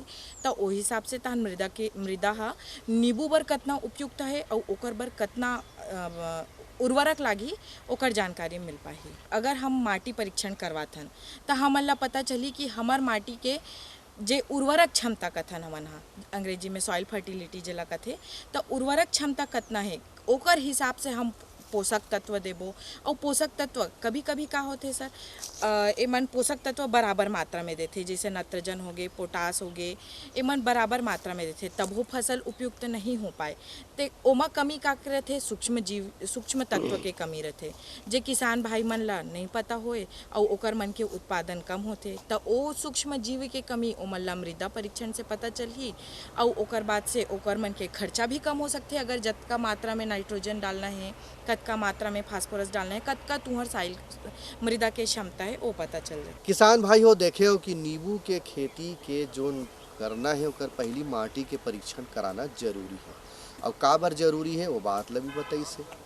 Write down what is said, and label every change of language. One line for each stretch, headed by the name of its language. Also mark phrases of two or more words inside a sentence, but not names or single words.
Chhattisgarhi: त ओ हिसाब से तहन मृदा हा नींबू बर कतना उपयुक्त है और ओकर बर कतना उर्वरक लागी ओकर जानकारी मिल पाही। अगर हम माटी परीक्षण करवाथन त हमन ला पता चली कि हमर माटी के जे उर्वरक क्षमता कथन हमन हा अंग्रेजी में
English: soil fertility
Chhattisgarhi: जेला कथे, तो उर्वरक क्षमता कतना है ओकर हिसाब से हम पोषक तत्व देबो। और पोषक तत्व कभी कभी का होते सर एमन पोषक तत्व बराबर मात्रा में देते, जैसे नाइट्रोजन हो गए, पोटास हो गए, एमन बराबर मात्रा में देते तब वो फसल उपयुक्त नहीं हो पाए। ते ओमा कमी का रहते सूक्ष्म तत्व के कमी रहते जे किसान भाई मन ला नहीं पता होए और ओकर मन के उत्पादन कम होते। तो ओ सूक्ष्म जीव के कमी ओमन ला मृदा परीक्षण से पता चलही और ओकर बाद से ओकर मन के खर्चा भी कम हो सकते। अगर जतका मात्रा में नाइट्रोजन डालना है, कतका मात्रा में फास्फोरस डालना है, कतका तुहर साइल मृदा के क्षमता है वो पता चल जाए। किसान भाई हो देखे हो कि नींबू के खेती के जो करना है ओकर पहली माटी के परीक्षण कराना जरूरी है और काबर जरूरी है वो बात ला भी बताई से।